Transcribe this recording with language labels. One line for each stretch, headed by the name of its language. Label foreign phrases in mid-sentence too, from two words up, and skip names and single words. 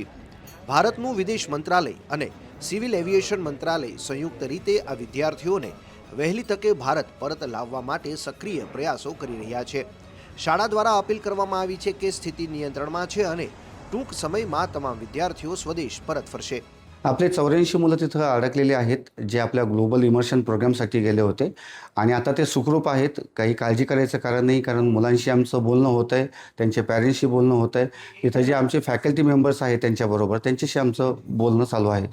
Gujarati: ભારતનું વિદેશ મંત્રાલય અને સિવિલ એવિએશન મંત્રાલય સંયુક્ત રીતે આ વિદ્યાર્થીઓને વહેલી તકે ભારત પરત લાવવા માટે સક્રિય પ્રયાસો કરી રહ્યા છે। શાળા દ્વારા અપીલ કરવામાં આવી છે કે સ્થિતિ નિયંત્રણમાં છે અને ટૂંક સમયમાં તમામ વિદ્યાર્થીઓ સ્વદેશ પરત ફરશે।
Marathi: आपले 84 मुलं तिथं अडकलेले आहेत, जे आपल्या
English: global immersion
Marathi: प्रोग्रामसाठी गेले होते आणि आता ते सुखरूप आहेत। काही काळजी करायचं कारण नाही, कारण मुलांशी आमचं बोलणं होतं आहे, त्यांच्या पॅरेंट्सशी बोलणं होतं आहे। इथं जे आमचे
English: faculty members
Marathi: आहेत त्यांच्याबरोबर त्यांच्याशी आमचं बोलणं चालू आहे।